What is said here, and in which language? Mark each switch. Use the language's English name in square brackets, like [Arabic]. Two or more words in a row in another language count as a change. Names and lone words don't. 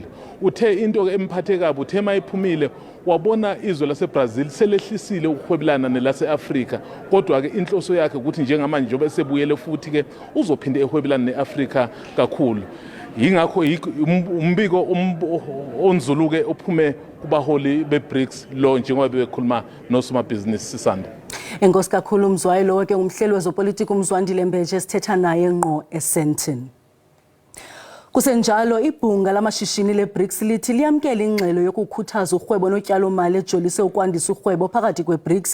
[Zulu] Uthe into ke emphathe kabi, uthe mayiphumile wabona izwe laseBrazil selehlisile ukuhwebelana nelase-Afrika, kodwa ke inhloso yakhe ukuthi njengamanje njengoba esebuyele futhi ke uzophinde ehwebelana ne-Afrika kakhulu. Yingakho umbiko onzuluke ophume kubaholi be-Brics lo njengoba bekhuluma nosomabhizinisi sisanda. [Xhosa] Enkosi kakhulu Mzwayi, lo ke umhleli wezopolitiko uMzwandile Mbeje sithetha naye ngqo eSandton. Kusenjalo ibhunga lamashishini le-Brics lithi liyamkela ingxelo yokukhuthaza urhwebo notyalo-mali ejolise ukwandisa urhwebo phakathi kwe-Brics.